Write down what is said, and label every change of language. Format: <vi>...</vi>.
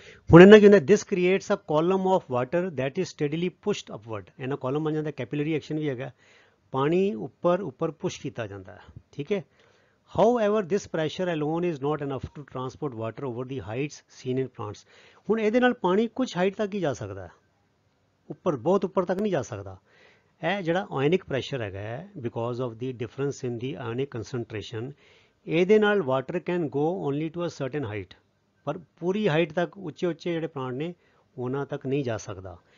<pa>ਹੁਣ ਇਹਨਾਂ ਕੀ ਹੁੰਦਾ,</pa> <en>this creates a column of water that is steadily pushed upward।</en> <pa>ਇਹਨਾਂ column ਬਣ ਜਾਂਦਾ, capillary action ਵੀ ਹੈਗਾ, ਪਾਣੀ ਉੱਪਰ ਪੁਸ਼ ਕੀਤਾ ਜਾਂਦਾ ਹੈ। ਠੀਕ ਹੈ,</pa> <en>however this pressure alone is not enough to transport water over the heights seen in plants।</en> <pa>ਹੁਣ ਇਹਦੇ ਨਾਲ ਪਾਣੀ ਕੁਝ ਹਾਈਟ ਤੱਕ ਹੀ ਜਾ ਸਕਦਾ ਹੈ, ਉੱਪਰ ਬਹੁਤ ਉੱਪਰ ਤੱਕ ਨਹੀਂ ਜਾ ਸਕਦਾ। ਇਹ ਜਿਹੜਾ ਆਇਨਿਕ ਪ੍ਰੈਸ਼ਰ ਹੈਗਾ</pa> <en>because of the difference in the ionic concentration,</en> <pa>ਇਹਦੇ ਨਾਲ</pa> <en>water can go only to a certain height,</en> <pa>ਪਰ ਪੂਰੀ ਹਾਈਟ ਤੱਕ ਉੱਚੇ ਜਿਹੜੇ ਪਲਾਂਟ ਨੇ ਉਹਨਾਂ ਤੱਕ ਨਹੀਂ ਜਾ ਸਕਦਾ।</pa>